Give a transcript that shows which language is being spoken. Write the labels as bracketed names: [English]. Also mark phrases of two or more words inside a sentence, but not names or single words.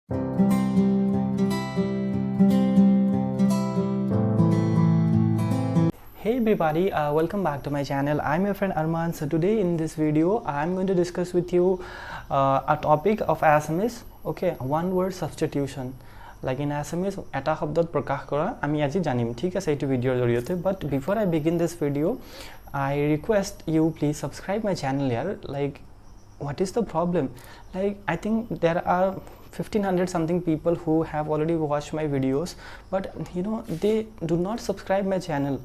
[English] Hey everybody, welcome back to my channel. I'm your friend Arman. So today in this video I'm going to discuss with you a topic of Assamese. Okay, one word substitution. Like in Assamese, [Assamese] এটা শব্দত প্ৰকাশ কৰা আমি আজি জানিম. ঠিক আছে এটু ভিডিঅ' জৰিয়তে. [English] But before I begin this video, I request you please subscribe my channel here. Like, what is the problem? Like, I think there are 1500 something people who have already watched my videos, but you know, they do not subscribe my channel.